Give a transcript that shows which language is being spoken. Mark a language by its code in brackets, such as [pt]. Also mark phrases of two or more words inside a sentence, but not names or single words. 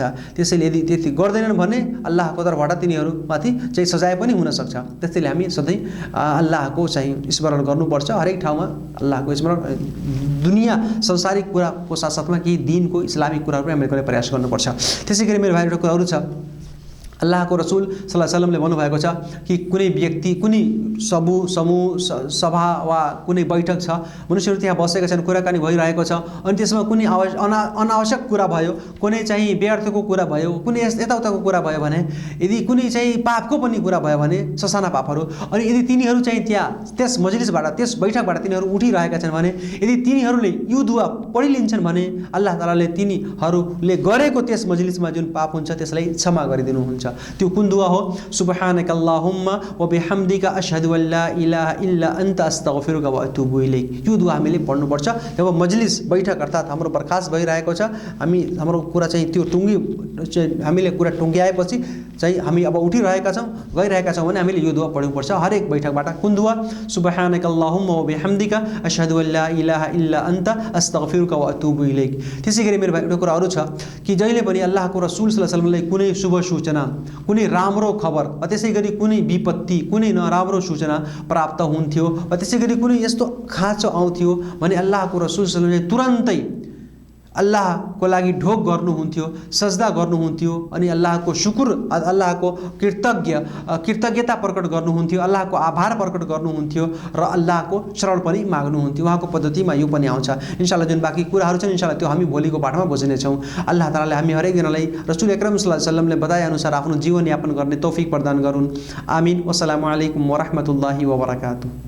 [ne] त्यसैले यदि त्यति गर्दैनन् भने अल्लाहको तर्फबाट तिनीहरूमाथि चाहिँ सजाय पनि हुन सक्छ। त्यसैले हामी सधैँ अल्लाहको चाहिँ स्मरण गर्नुपर्छ, हरेक ठाउँमा अल्लाहको स्मरण, दुनियाँ संसारिक कुराको साथसाथमा केही दिनको इस्लामिक कुराहरू पनि हामीले गर्ने प्रयास गर्नुपर्छ। त्यसै गरी मेरो भाइ एउटा कुराहरू छ, अल्लाहको रसुल [ar] صلى الله عليه وسلم [ne] भन्नुभएको छ कि कुनै व्यक्ति, कुनै समूह सभा वा कुनै बैठक छ, मनुष्यहरू त्यहाँ बसेका छन्, कुराकानी भइरहेको छ अनि त्यसमा कुनै अनावश्यक कुरा भयो, कुनै चाहिँ व्यर्थको कुरा भयो, कुनै यताउताको कुरा भयो भने, यदि कुनै चाहिँ पापको पनि कुरा भयो भने, ससाना पापहरू, अनि यदि तिनीहरू चाहिँ त्यहाँ त्यस मजलिसबाट, त्यस बैठकबाट तिनीहरू उठिरहेका छन् भने यदि तिनीहरूले यो दुआ पढिलिन्छन् भने अल्लाह तालाले तिनीहरूले गरेको त्यस मजलिसमा जुन पाप हुन्छ त्यसलाई क्षमा गरिदिनुहुन्छ। त्यो कुन दुआ हो? [ar] سبحانك اللهم وبحمدك أشهد أن لا إله إلا أنت أستغفرك وأتوب إليك. [ne] यो दुआ हामीले पढ्नुपर्छ जब मजलिस बैठक अर्थात् हाम्रो बर्खास्त भइरहेको छ, हाम्रो कुरा चाहिँ त्यो हामीले कुरा टुङ्ग्याएपछि चाहिँ हामी अब उठिरहेका छौँ, गइरहेका छौँ भने हामीले यो दुआ पढ्नुपर्छ हरेक बैठकबाट। कुन दुआ? [ar] سبحانك اللهم وبحمدك أشهد أن لا إله إلا أنت أستغفرك وأتوب إليك. [ne] त्यसै गरी मेरो एउटा कुरा अरू छ कि जहिले पनि अल्लाहको रसुल [ar] صلى الله عليه وسلم [ne] कुनै शुभ सूचना, कुनै राम्रो खबर, त्यसै गरी कुनै विपत्ति, कुनै नराम्रो सूचना प्राप्त हुन्थ्यो वा त्यसै गरी कुनै यस्तो खाँचो आउँथ्यो भने अल्लाहको रसुल [ar] صلى الله عليه وسلم [ne] तुरन्तै अल्लाहको लागि ढोक गर्नुहुन्थ्यो, सजदा गर्नुहुन्थ्यो अनि अल्लाहको शुक्र, अल्लाहको कृतज्ञता प्रकट गर्नुहुन्थ्यो, अल्लाहको आभार प्रकट गर्नुहुन्थ्यो र अल्लाहको शरण पनि माग्नुहुन्थ्यो। उहाँको पद्धतिमा यो पनि आउँछ। इन्शाअल्लाह जुन बाँकी कुराहरू छन् इन्शाअल्लाह त्यो हामी भोलिको पाठमा बुझ्नेछौँ। अल्लाह तालाले हामी हरेकजनालाई [ar] رسول أكرم صلى الله عليه وسلم [ne] बताए अनुसार आफ्नो जीवनयापन गर्ने तौफिक प्रदान गरून्। आमिन। [ar] والسلام عليكم ورحمة الله وبركاته.